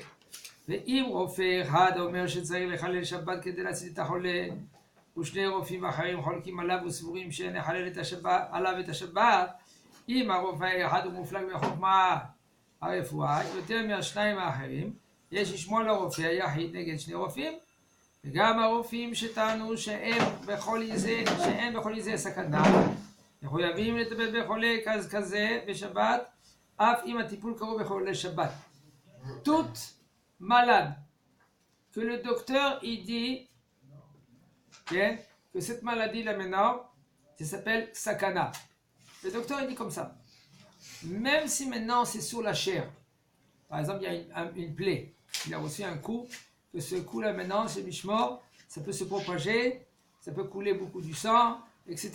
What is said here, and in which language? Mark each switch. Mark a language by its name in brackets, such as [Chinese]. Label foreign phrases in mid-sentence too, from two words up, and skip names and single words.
[Hebrew] ואם רופא אחד אומר שצריך לחלל שבת כדי להציל את החולה, ושני רופאים אחרים חולקים עליו וסבורים שאין לחלל עליו את השבת, אם הרופא האחד הוא מופלג בחוכמה הרפואה, יותר מהשניים האחרים, יש לשמוע לרופא היחיד נגד שני רופאים, וגם הרופאים שטענו שאין בכל זה סכנה, מחויבים לטפל בחולה כזה בשבת, אף אם הטיפול קרוב בחולה שבת. [French] Tout malade que le docteur il dit que cette maladie là maintenant, ça s'appelle sakana. Le docteur il dit comme ça. Même si maintenant c'est sur la chair, par exemple il y a une plaie, il a reçu un coup, que ce coup-là maintenant, c'est Mishmor, ça peut se propager, ça peut couler beaucoup du sang, etc.